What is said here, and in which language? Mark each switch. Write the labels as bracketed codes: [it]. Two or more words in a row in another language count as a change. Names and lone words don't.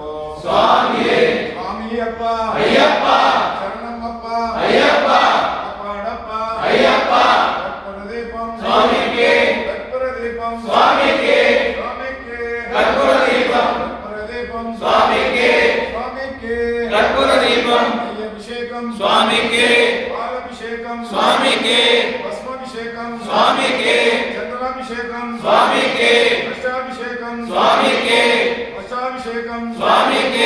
[kn] ಸ್ವಾಮಿಯೇ ಸ್ವಾಮಿಯಪ್ಪ ಅಯ್ಯಪ್ಪ ಶರಣಮ್ಮಪ್ಪ ಅಯ್ಯಪ್ಪ ಕಾಪಾಡಪ್ಪ ಅಯ್ಯಪ್ಪ ಕರ್ಪೂರದೀಪಂ ಸ್ವಾಮಿಗೆ ಕರ್ಪೂರದೀಪಂ ಸ್ವಾಮಿಗೆ ಸ್ವಾಮಿಗೆ ಕರ್ಪೂರದೀಪಂ ಕರ್ಪೂರದೀಪಂ ಸ್ವಾಮಿಗೆ [te] స్వామికి కర్పూరదీపం అభిషేకం స్వామికి పాలాభిషేకం స్వామికి భస్మాభిషేకం స్వామికి చంద్రాభిషేకం స్వామికి అష్టాభిషేకం స్వామికి అష్టాభిషేకం స్వామికి